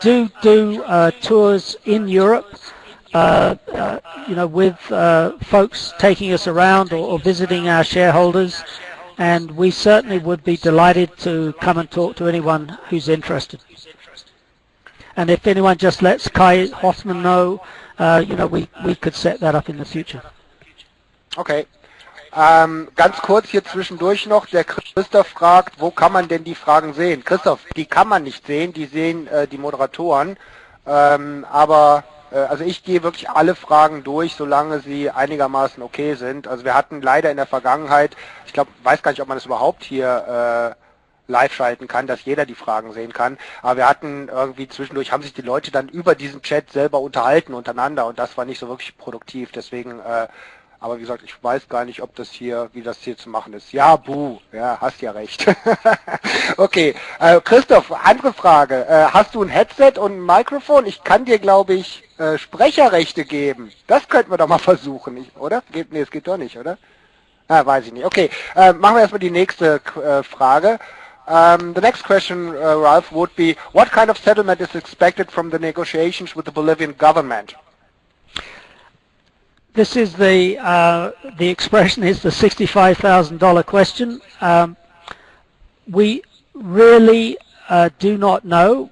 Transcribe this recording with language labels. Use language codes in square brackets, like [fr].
[en] We do tours in Europe, you know, with folks taking us around or visiting our shareholders. And we certainly would be delighted to come and talk to anyone who's interested. And if anyone just lets Kai Hoffman know, you know, we could set that up in the future. Okay. [de] Ganz kurz hier zwischendurch noch, der Christoph fragt, wo kann man denn die Fragen sehen? Christoph, die kann man nicht sehen, die sehen die Moderatoren, aber also ich gehe wirklich alle Fragen durch, solange sie einigermaßen okay sind. Also wir hatten leider in der Vergangenheit, ich glaube, weiß gar nicht, ob man das überhaupt hier live schalten kann, dass jeder die Fragen sehen kann, aber wir hatten irgendwie zwischendurch, haben sich die Leute dann über diesen Chat selber unterhalten untereinander und das war nicht so wirklich produktiv, deswegen, aber wie gesagt, ich weiß gar nicht, ob das hier, wie das hier zu machen ist. Ja, buh, ja, hast ja recht. Okay, Christoph, andere Frage. Hast du ein Headset und ein Mikrofon? Ich kann dir, glaube ich, Sprecherrechte geben. Das könnten wir doch mal versuchen, oder? Nee, es geht doch nicht, oder? Weiß ich nicht. Okay, machen wir erstmal die nächste Frage. [en] The next question, Ralph, would be, what kind of settlement is expected from the negotiations with the Bolivian government? This is the expression is the $65,000 question. We really do not know.